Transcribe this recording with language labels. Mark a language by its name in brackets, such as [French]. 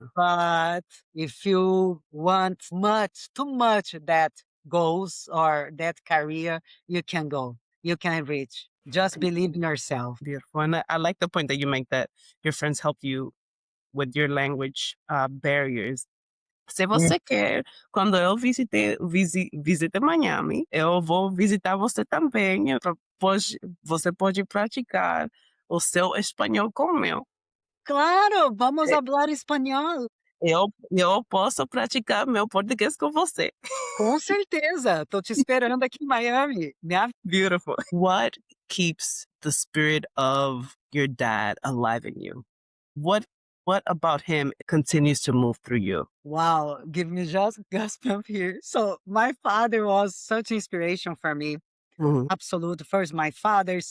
[English] But if you want much, too much that goals or that career, you can go, you can reach. Just believe in yourself. Beautiful. And I like the point that you make that your friends help you with your language barriers. [Portuguese] Se você quer, quando eu visite Miami, eu vou visitar você também. Você pode praticar o seu espanhol com o meu. Claro, vamos hablar espanhol. Eu posso praticar meu português com você. Com certeza. Tô te esperando aqui em Miami. [English] Beautiful. What keeps the spirit of your dad alive in you? What about him continues to move through you? Wow, give me just goosebumps here. So my father was such inspiration for me. Mhm. Absolute. First, my father.